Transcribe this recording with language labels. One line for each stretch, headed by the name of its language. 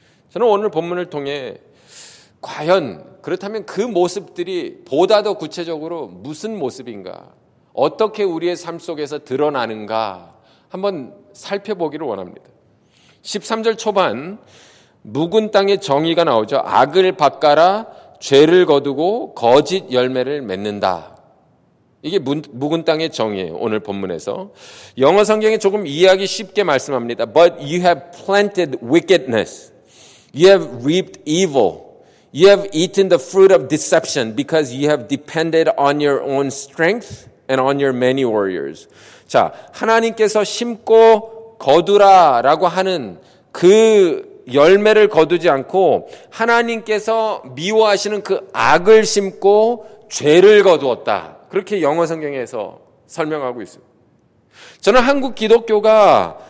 Korean: 저는 오늘 본문을 통해 과연 그렇다면 그 모습들이 보다 더 구체적으로 무슨 모습인가, 어떻게 우리의 삶 속에서 드러나는가 한번 살펴보기를 원합니다. 13절 초반 묵은 땅의 정의가 나오죠. 악을 바꿔라, 죄를 거두고 거짓 열매를 맺는다. 이게 묵은 땅의 정의예요. 오늘 본문에서. 영어 성경에 조금 이해하기 쉽게 말씀합니다.
English: But you have planted wickedness. You have reaped evil. You have eaten the fruit of deception because you have depended on your own strength and on your many warriors.
Korean: 자, 하나님께서 심고 거두라라고 하는 그 열매를 거두지 않고 하나님께서 미워하시는 그 악을 심고 죄를 거두었다. 그렇게 영어 성경에서 설명하고 있습니다. 저는 한국 기독교가